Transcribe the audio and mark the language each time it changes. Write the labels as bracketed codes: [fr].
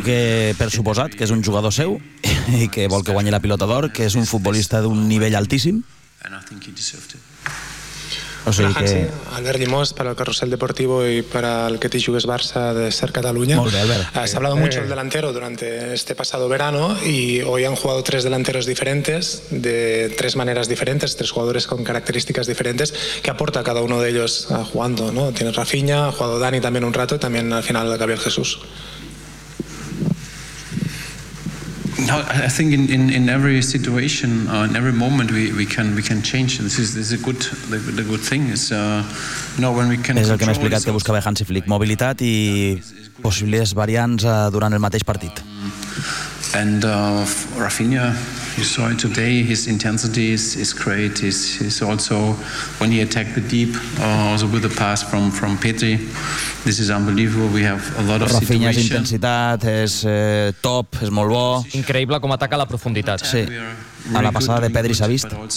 [ca] Diu que, per suposat, que és un jugador seu i que vol que guanyi la pilota d'or, que és un futbolista d'un nivell altíssim. [en] And I think he deserved it. [ca] O sigui que... Albert Llimós, per al Carrusel Deportivo i per al que t'hi jugues Barça de ser Catalunya. Molt bé, Albert. [es] S'ha hablado mucho del delantero durante este pasado verano y hoy han jugado tres delanteros diferentes, de tres maneras diferentes, tres jugadores con características diferentes. ¿Qué aporta cada uno de ellos jugando? ¿No? Tienes Rafinha, ha jugado Dani también un rato y también al final Gabriel Jesús. [en] No, I think in every situation, in every moment, we can change. This is a good thing. [ca] És el que m'ha explicat que buscava Hansi Flick, mobilitat i possibles variants durant el mateix partit. [en] And Rafinha, you saw it today. His intensity is great. He's also when he attacked the deep, also with the pass from Petri. This is unbelievable. We have a lot of situations. [ca] Rafinha's intensitat és top, és molt bo. Increïble com ataca la profunditat. Sí. [es] a la pasada de Pedri [ca] s'ha vist.